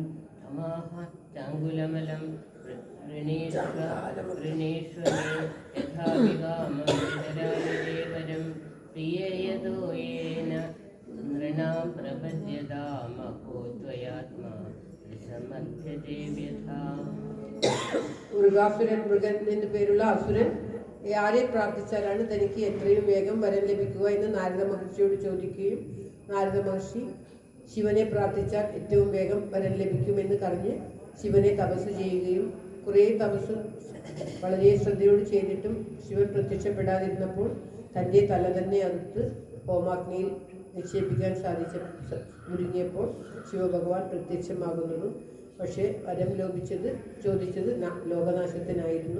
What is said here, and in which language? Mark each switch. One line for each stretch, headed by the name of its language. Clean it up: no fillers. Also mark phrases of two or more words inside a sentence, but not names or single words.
Sanskrit: तमाह चाङ्गुलमलं वृणीष्वमे यथा विगामं प्रिययतो येन नृणां प्रपद्यतामको त्वयात्मा विसमर्थ्यते व्यथा
Malayalam: മൃഗാസുരൻ മൃഗൻ എന്നു പേരുള്ള അസുരൻ ആരെ പ്രാർത്ഥിച്ചാലാണ് തനിക്ക് എത്രയും വേഗം വരം ലഭിക്കുക എന്ന് നാരദ മഹർഷിയോട് ചോദിക്കുകയും നാരദ മഹർഷി ശിവനെ പ്രാർത്ഥിച്ചാൽ ഏറ്റവും വേഗം വരം ലഭിക്കുമെന്ന് പറഞ്ഞ് ശിവനെ തപസ് ചെയ്യുകയും കുറേ തപസ് വളരെ ശ്രദ്ധയോട് ചെയ്തിട്ടും ശിവൻ പ്രത്യക്ഷപ്പെടാതിരുന്നപ്പോൾ തൻ്റെ തല തന്നെ അറുത്ത് ഹോമാഗ്നിയിൽ നിക്ഷേപിക്കാൻ ഒരുങ്ങിയപ്പോൾ ശിവഭഗവാൻ പ്രത്യക്ഷമാകുന്നതും പക്ഷേ വരം ചോദിച്ചത് ലോകനാശത്തിനായിരുന്നു.